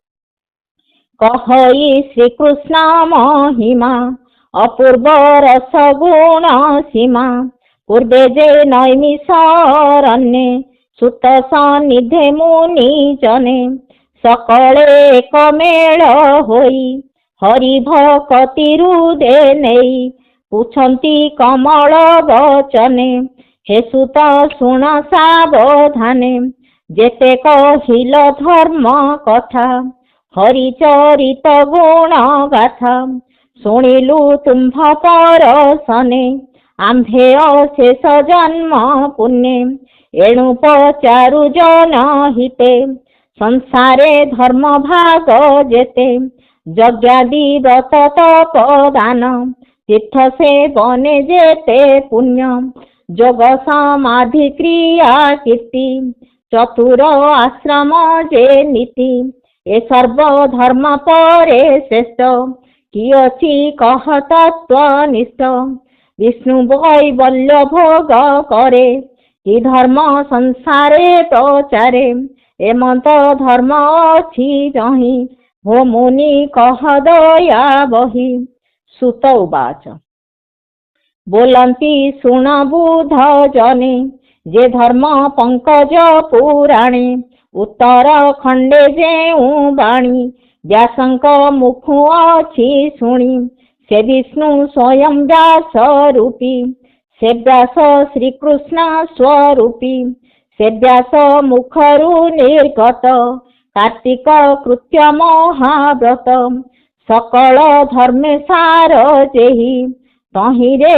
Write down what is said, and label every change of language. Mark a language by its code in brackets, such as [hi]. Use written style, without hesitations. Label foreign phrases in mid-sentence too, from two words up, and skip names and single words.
[or] କହଇ ଶ୍ରୀକୃଷ୍ଣ ମହିମା ଅପୂର୍ବ ରସ ଗୁଣ ସୀମା ପୂର୍ବେ ଯେ ନୈମିଷାରଣ୍ୟେ ସୂତ ସନ୍ନିଧେ ମୁନି ଜନେ ସକଳେ ଏକ ମେଳ ହୋଇ ହରି ଭକ୍ତି ହୃଦେ ନେଇ ପୁଚ୍ଛନ୍ତି କମଳ ବଚନେ ହେ ସୂତ ଶୁଣ ସାବଧାନେ ଯେତେ କହିଲ ଧର୍ମ କଥା ହରି ଚରିତ ଗୁଣ ଗାଥା ଶୁଣିଲୁ ତୁମ୍ଭ ପରସନେ ଆମ୍ଭେ ଅଶେଷ ଜନ୍ମ ପୁଣ୍ୟେ ଏଣୁ ପଚାରୁ ଜନ ହିତେ ସଂସାରେ ଧର୍ମ ଭାଗ ଯେତେ ଯଜ୍ଞାଦି ବ୍ରତ ତପ ଦାନ ତୀର୍ଥ ସେ ବନେ ଯେତେ ପୁଣ୍ୟ ଯୋଗ ସମାଧି କ୍ରିୟା କୀର୍ତ୍ତି ଚତୁର ଆଶ୍ରମ ଯେ ନୀତି ଏ ସର୍ବ ଧର୍ମ ପରେ ଶ୍ରେଷ୍ଠ କି ଅଛି କହ ତତ୍ତ୍ୱନିଷ୍ଠ ବିଷ୍ଣୁ କୈବଲ୍ୟ ଭୋଗ କରେ କି ଧର୍ମ ସଂସାରେ ପ୍ରଚାରେ ଏମନ୍ତ ଧର୍ମ ଅଛି ଯହିଁ ହୋ ମୁନି କହ ଦୟା ବହି। ସୂତ ଉବାଚ ବୋଲନ୍ତି ଶୁଣ ବୁଧ ଜନେ ଯେ ଧର୍ମ ପଙ୍କଜ ପୁରାଣେ ଉତ୍ତର ଖଣ୍ଡେ ଯେଉଁ ବାଣୀ ବ୍ୟାସଙ୍କ ମୁଖୁ ଅଛି ଶୁଣି ସେ ବିଷ୍ଣୁ ସ୍ୱୟଂ ବ୍ୟାସ ରୂପୀ ସେ ବ୍ୟାସ ଶ୍ରୀକୃଷ୍ଣ ସ୍ୱରୂପୀ ସେ ବ୍ୟାସ ମୁଖରୁ ନିର୍ଗତ କାର୍ତ୍ତିକ କୃତ୍ୟ ମହାବ୍ରତ ସକଳ ଧର୍ମେ ସାର ଯେହି ତହିଁରେ